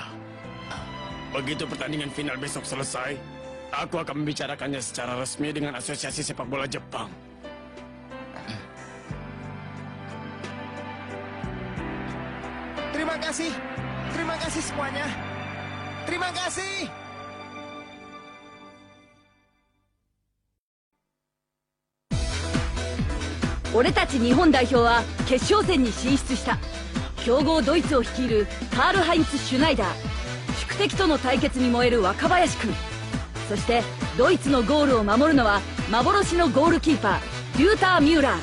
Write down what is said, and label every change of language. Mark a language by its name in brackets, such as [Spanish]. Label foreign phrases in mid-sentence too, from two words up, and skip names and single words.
[Indonesian] Begitu pertandingan final besok selesai, aku akan membicarakannya secara resmi dengan Asosiasi Sepak Bola Jepang. Terima kasih. Terima kasih semuanya. Terima kasih. [Japanese] 俺たち日本代表は決勝戦に進出した。強豪ドイツを率いるカール・ハインツ・シュナイダー、宿敵との対決に燃える若林くん、そしてドイツのゴールを守るのは幻のゴールキーパーリューター・ミューラー。